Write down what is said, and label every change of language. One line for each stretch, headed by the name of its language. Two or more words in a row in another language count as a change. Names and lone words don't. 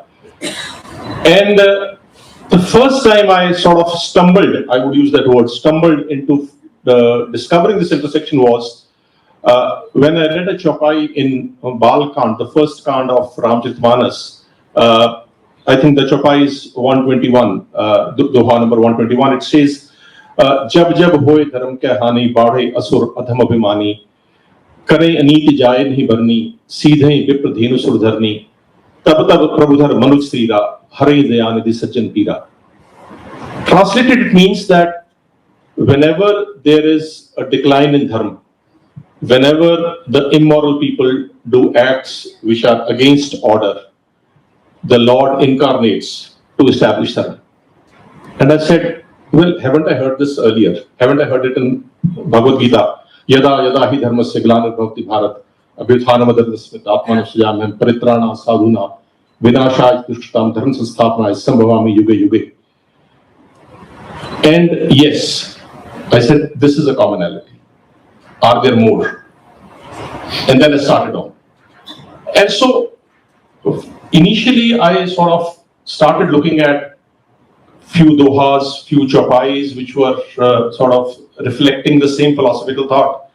English: And the first time I sort of stumbled, I would use that word, stumbled into discovering this intersection was when I read a Chaupai in Bal Kand, the first Kand of Ramcharitmanas. I think the Chaupai is 121, Doha number 121. It says,
Awadhi: "जब जब होइ धरम कै हानी, बाढ़हिं असुर अधम अभिमानी, करहिं अनीति जाइ नहिं बरनी, सीदहिं बिप्र धेनु सुर धरनी, तब तब प्रभु धरि मनुज सरीरा, हरहिं दयानिधि सज्जन पीरा."
English: Translated, it means that whenever there is a decline in dharma, whenever the immoral people do acts which are against order, the Lord incarnates to establish dharma. And I said, well, haven't I heard this earlier? Haven't I heard it in Bhagavad Gita?
Sanskrit: यदा यदा हि धर्मस्य ग्लानिर्भवति भारत, अभ्युत्थानम् अधर्मस्य आत्मानं सृजाम्यहम् परित्राणाय साधूनां विनाशाय दुष्कृताम् धर्मसंस्थापनार्थाय सम्भवामि युगे युगे.
English: And yes, I said, this is a commonality. Are there more? And then I started on. And so, initially I sort of started looking at few dohas, few chopais, which were sort of reflecting the same philosophical thought.